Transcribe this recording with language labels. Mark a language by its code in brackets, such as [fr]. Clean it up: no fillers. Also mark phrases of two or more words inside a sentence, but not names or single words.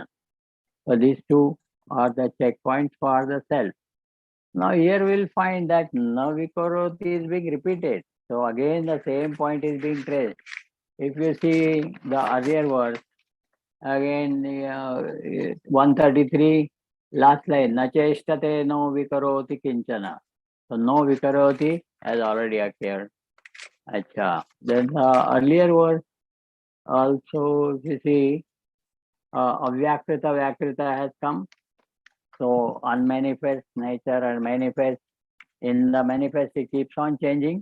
[en] So these two are the checkpoints for the self. Now here we'll find that [sa] na vikaroti [en] is being repeated. So again the same point is being traced. If you see the earlier verse, again 133, last line, [sa] na cheshtate no vikaroti kinchana. [en] So [sa] no vikaroti [en] has already appeared. Acha. Then the earlier verse also, you see, [sa] avyakrita vyakrita [en] has come. So unmanifest nature and manifest. In the manifest, it keeps on changing.